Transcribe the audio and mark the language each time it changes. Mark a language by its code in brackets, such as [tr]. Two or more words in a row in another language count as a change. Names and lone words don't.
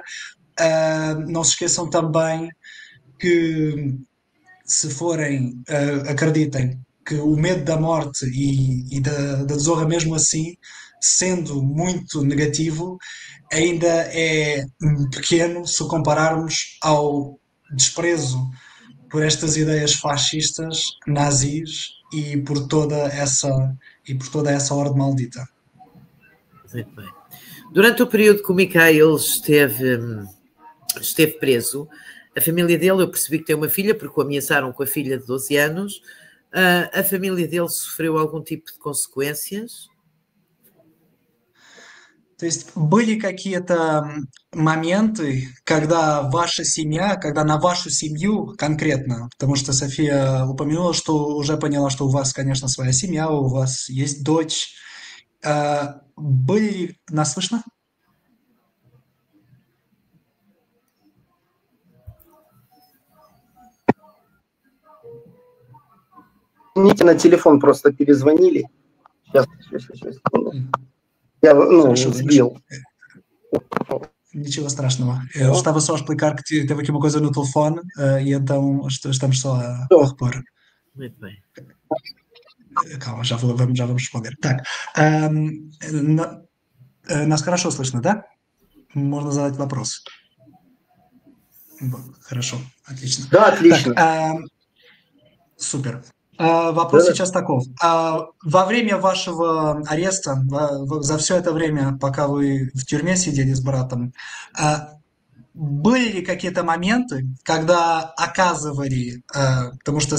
[pt] Não se esqueçam também que se forem, acreditem que o medo da morte e da desonra mesmo assim, sendo muito negativo, ainda é pequeno se compararmos ao desprezo por estas ideias fascistas, nazis e por toda essa ordem maldita. Muito bem. Durante o período que o Mikhail esteve preso, a família dele, eu percebi que tem uma filha, porque o ameaçaram com a filha de 12 anos. A família dele sofreu algum tipo de consequências? [ru] То есть были какие-то моменты, когда ваша семья, когда на вашу семью конкретно, потому что София упомянула, что уже поняла, что у вас, конечно, своя семья, у вас есть дочь. Были... Нас слышно? Извините, на телефон просто перезвонили. Сейчас. Я Хорошо, сбил. Nичего страшного. [pt] Eu estava só a explicar que teve aqui uma coisa no telefone e então estamos só a repor. Muito bem. Calma, já vamos responder. [ru] Так, нас хорошо слышно, да? Можно задать вопрос. Хорошо, отлично. Да, отлично. Так, супер. Вопрос сейчас таков. Во время вашего ареста, за все это время, пока вы в тюрьме сидели с братом, были ли какие-то моменты, когда оказывали, потому что